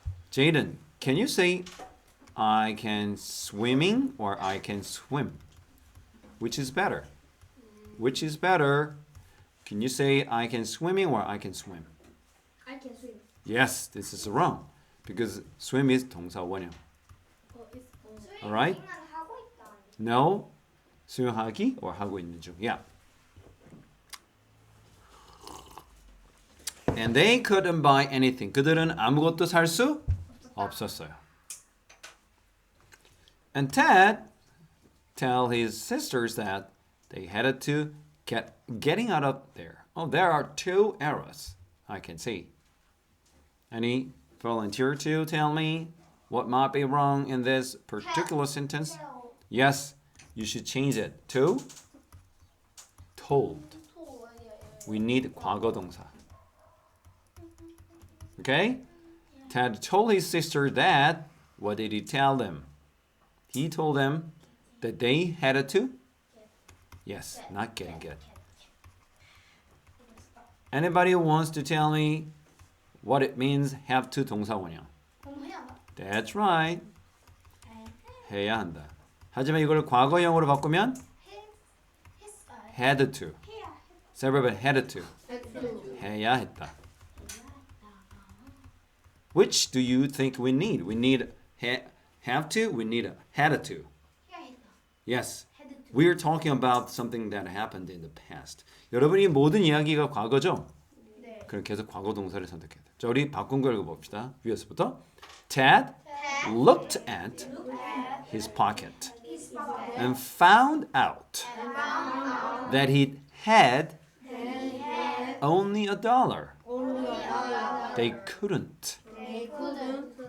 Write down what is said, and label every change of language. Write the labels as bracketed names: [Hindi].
[English] Jaden, can you say I can swimming or I can swim? Which is better? Which is better? Can you say I can swimming or I can swim? I can swim. Yes, this is wrong because swim is 동사 원형. It's Alright? [Korean] 하고 있다. No, 수영하기 or 하고 있는 중. [English] Yeah. And they couldn't buy anything. [Korean] 그들은 아무것도 살 수 없었어요. [English] And Ted tell his sisters that they headed to getting out of there. Oh, there are two errors I can see. Any volunteer to tell me what might be wrong in this particular sentence? tell. Yes, you should change it to told. We need 과거 동사. Okay? Ted told his sister that. What did he tell them? He told them that they had to. Yes, not getting it. Anybody who wants to tell me what it means have to 동사원형? That's right. [Korean] 해야 한다. 하지만 이걸 과거형으로 바꾸면 had to. [English] Several had to. [Korean] 해야 했다. [English] Which do you think we need? We need have to. We need had to. Yes. We are talking about something that happened in the past. [Korean] 여러분이 모든 이야기가 과거죠? 네. 그럼 계속 과거 동사를 선택해야 돼. 자, 우리 바꾼 거 읽어봅시다. 위에서부터. [English] Ted looked at his pocket and found out that he had only $1. They couldn't They couldn't